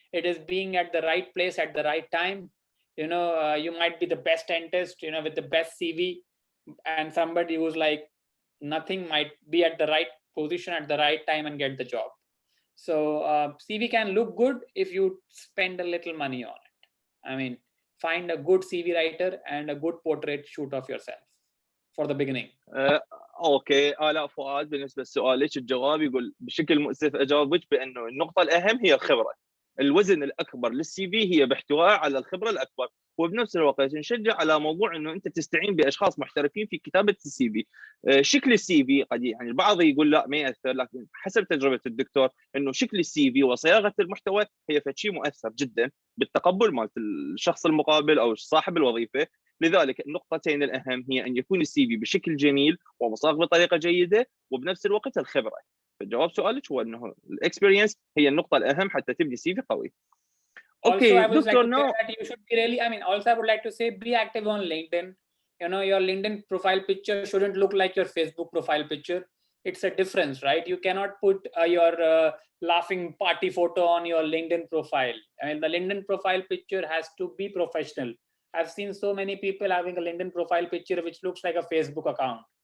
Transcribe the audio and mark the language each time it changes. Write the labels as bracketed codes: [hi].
[en] It is being at the right place at the right time. You know, you might be the best dentist, you know, with the best CV, and somebody who's like nothing might be at the right position at the right time and get the job. So CV can look good if you spend a little money on it. I mean, find a good CV writer and a good portrait shoot of yourself for the beginning. [ar] اوكي آلاء فؤاد، بالنسبه لسؤالك الجواب يقول بشكل مؤسف اجاوبك بانه النقطه الاهم هي الخبره. الوزن الاكبر للسي في هي باحتواء على الخبره الاكبر، وبنفس الوقت نشجع على موضوع انه انت تستعين باشخاص محترفين في كتابه السي في. شكل السي في قد يعني البعض يقول لا ما ياثر، لكن حسب تجربه الدكتور انه شكل السي في وصياغه المحتوى هي شيء مؤثر جدا بالتقبل مال الشخص المقابل او صاحب الوظيفه. لذلك النقطتين الاهم هي ان يكون السي في بشكل جميل ومصاغ بطريقه جيده، وبنفس الوقت الخبره. فجواب سؤالك هو انه الاكسبيرينس هي النقطه الاهم حتى تبني سي في قوي. [en] Also, I would like to say that you should be really, I mean, also I would like to say be active on LinkedIn. You know, your LinkedIn profile picture shouldn't look like your Facebook profile picture. It's a difference, right? You cannot put your laughing party photo on your LinkedIn profile. I mean, the LinkedIn profile picture has to be professional. I've seen so many people having a LinkedIn profile picture which looks like a Facebook account.